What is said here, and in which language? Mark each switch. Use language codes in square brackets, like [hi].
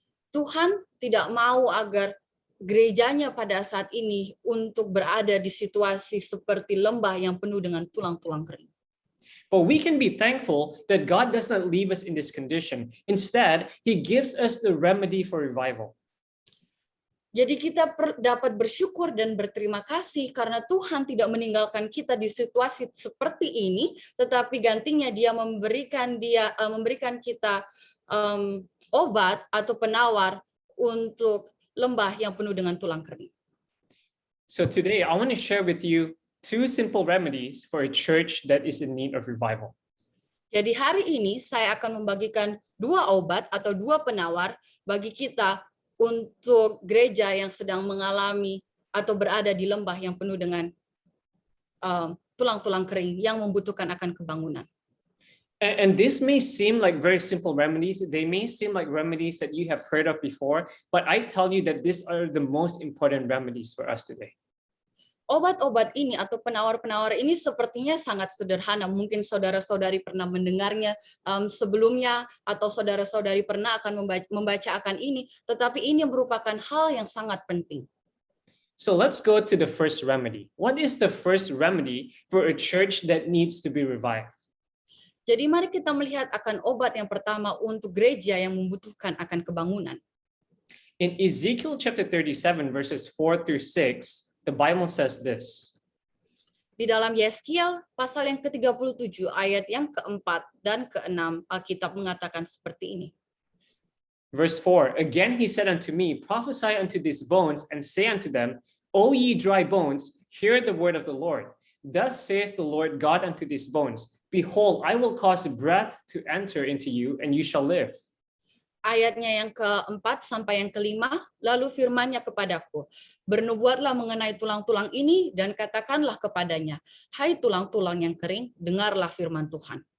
[id] Tuhan tidak mau agar gerejanya pada saat ini untuk berada di situasi seperti lembah yang penuh dengan tulang-tulang kering. [en] But we can be thankful that God does not leave us in this condition. Instead, he gives us the remedy for revival. [id] Jadi kita dapat bersyukur dan berterima kasih karena Tuhan tidak meninggalkan kita di situasi seperti ini, tetapi gantinya dia memberikan kita obat atau penawar untuk lembah yang penuh dengan tulang kering. [en] So today, I want to share with you 2 simple remedies for a church that is in need of revival. [id] Jadi hari ini saya akan membagikan 2 obat atau 2 penawar bagi kita untuk gereja yang sedang mengalami atau berada di lembah yang penuh dengan tulang-tulang kering yang membutuhkan akan kebangunan. [en] And this may seem like very simple remedies. They may seem like remedies that you have heard of before, but I tell you that these are the most important remedies for us today. [id] Obat-obat ini atau penawar-penawar ini sepertinya sangat sederhana. Mungkin saudara-saudari pernah mendengarnya sebelumnya atau saudara-saudari pernah akan membaca akan ini, tetapi ini merupakan hal yang sangat penting. [en] So let's go to the first remedy. What is the first remedy for a church that needs to be revived? [id] Jadi mari kita melihat akan obat yang pertama untuk gereja yang membutuhkan akan kebangunan. [en] In Ezekiel chapter 37 verses 4 through 6, the Bible says this. [id] Di dalam Yeskiel pasal yang ke-37 ayat yang ke-4 dan ke-6 Alkitab mengatakan seperti ini. [en] Verse 4, again he said unto me, prophesy unto these bones and say unto them, O ye dry bones, hear the word of the Lord. Thus saith the Lord God unto these bones, behold, I will cause breath to enter into you and you shall live. [id] Ayatnya yang ke-4 sampai yang ke-5, lalu firman-Nya kepadaku, bernubuatlah mengenai tulang-tulang ini dan katakanlah kepadanya, hai tulang-tulang yang kering, dengarlah firman Tuhan.